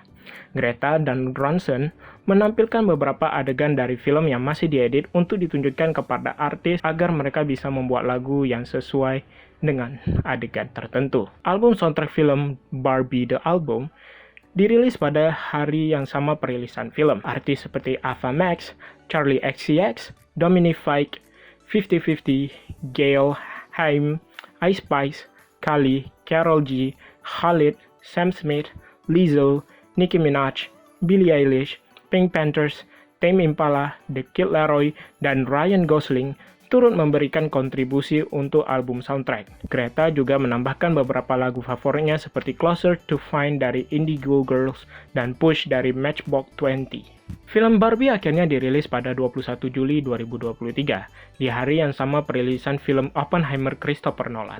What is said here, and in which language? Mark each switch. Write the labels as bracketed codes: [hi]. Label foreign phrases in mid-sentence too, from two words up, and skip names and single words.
[id] Greta dan Ronson menampilkan beberapa adegan dari film yang masih diedit untuk ditunjukkan kepada artis agar mereka bisa membuat lagu yang sesuai dengan adegan tertentu. Album soundtrack film Barbie The Album dirilis pada hari yang sama perilisan film. Artis seperti Ava Max, Charlie XCX, Dominic Fike, 50-50, Gail, Haim, Ice Spice, Kali, Karol G, Khalid, Sam Smith, Lizzo, Nicki Minaj, Billie Eilish, Pink Panthers, Tame Impala, The Kid Laroi, dan Ryan Gosling turut memberikan kontribusi untuk album soundtrack. Greta juga menambahkan beberapa lagu favoritnya seperti Closer to Find dari Indigo Girls dan Push dari Matchbox 20. Film Barbie akhirnya dirilis pada 21 Juli 2023, di hari yang sama perilisan film Oppenheimer Christopher Nolan.